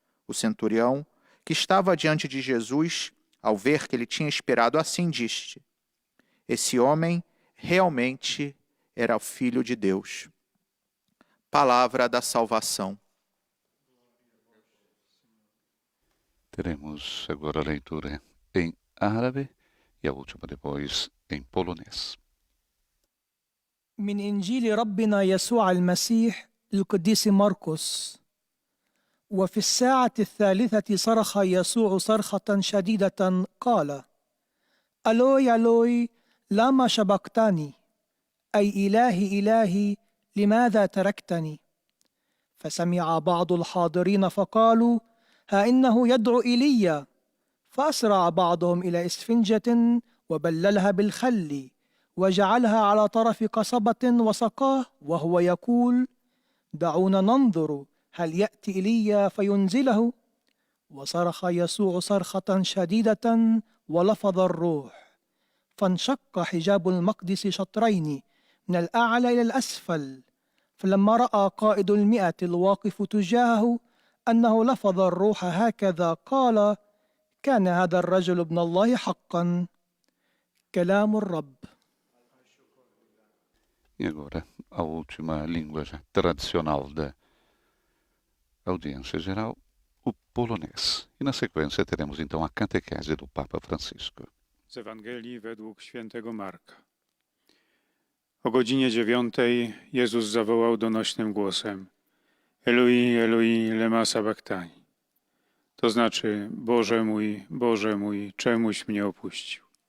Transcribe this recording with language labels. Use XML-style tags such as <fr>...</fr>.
<pt>O centurião, que estava diante de Jesus, ao ver que ele tinha expirado assim, disse: Esse homem realmente era o Filho de Deus. Palavra da salvação. Teremos agora a leitura em árabe e a última depois em polonês.</pt> <ar>من إنجيل ربنا يسوع المسيح القديس مرقس. وفي الساعة 3 صرخ يسوع صرخة شديدة قال:</ar> <arc>ألوي ألوي لما شبقتني،</arc> <ar>أي إلهي إلهي لماذا تركتني؟ فسمع بعض الحاضرين فقالوا: ها إنه يدعو إيليا. فأسرع بعضهم إلى إسفنجة وبللها بالخل وجعلها على طرف قصبة وسقاه وهو يقول: دعونا ننظر هل يأتي إيليا فينزله. وصرخ يسوع صرخة شديدة ولفظ الروح، فانشق حجاب المقدس شطرين من الأعلى إلى الأسفل. فلما رأى قائد 100 الواقف تجاهه أنه لفظ الروح هكذا قال: كان هذا الرجل ابن الله حقا. كلام الرب.</ar> <pt>E agora, a última língua já tradicional da audiência geral, o polonês. I na sequência teremos então a catequese do Papa Francisco.</pt> <pl>Z Ewangelii według świętego Marka. O godzinie 9 Jezus zawołał donośnym głosem:</pl> <arc>Eloi, Eloi, lema sabactani.</arc> <pl>To znaczy: Boże mój, czemuś mnie opuścił?</pl>